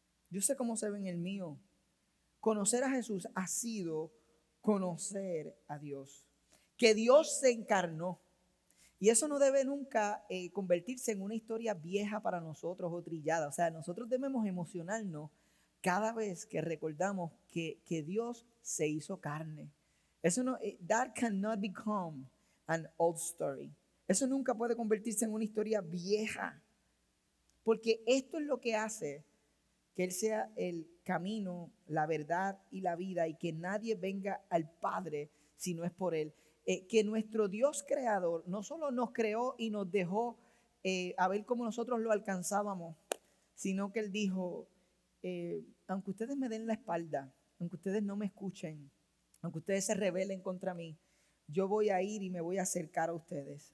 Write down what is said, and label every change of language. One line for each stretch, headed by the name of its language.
Spanish: Yo sé cómo se ve en el mío. Conocer a Jesús ha sido conocer a Dios. Que Dios se encarnó. Y eso no debe nunca convertirse en una historia vieja para nosotros o trillada. O sea, nosotros debemos emocionarnos cada vez que recordamos que Dios se hizo carne. Eso no,
English: that cannot become an old story.
Spanish: Eso nunca puede convertirse en una historia vieja. Porque esto es lo que hace que Él sea el camino, la verdad y la vida, y que nadie venga al Padre si no es por Él. Que nuestro Dios creador no solo nos creó y nos dejó a ver cómo nosotros lo alcanzábamos, sino que Él dijo, aunque ustedes me den la espalda, aunque ustedes no me escuchen, aunque ustedes se rebelen contra mí, yo voy a ir y me voy a acercar a ustedes.